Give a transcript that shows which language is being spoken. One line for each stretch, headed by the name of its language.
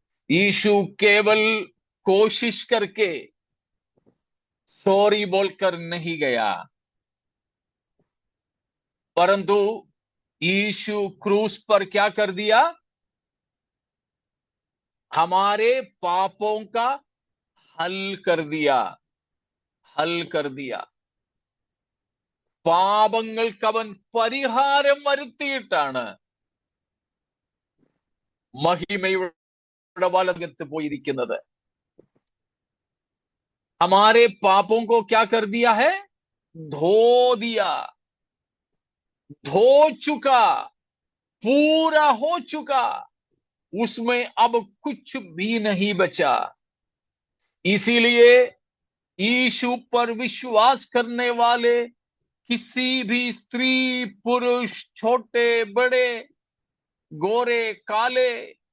Hindi: यीशु केवल कोशिश करके सॉरी बोलकर नहीं गया, परंतु यीशु क्रूस पर क्या कर दिया? हमारे पापों का हल कर दिया, हल कर दिया।
Malayalam: പാപങ്ങൾക്കവൻ പരിഹാരം വരുത്തിയിട്ടാണ് महिमയുടെ വലത്ത് പോയിരിക്കുന്നത്।
Hindi: हमारे पापों को क्या कर दिया है? धो दिया, धो चुका, पूरा हो चुका, उसमें अब कुछ भी नहीं बचा। इसीलिए यीशु पर विश्वास करने वाले किसी भी स्त्री पुरुष, छोटे बड़े, गोरे काले,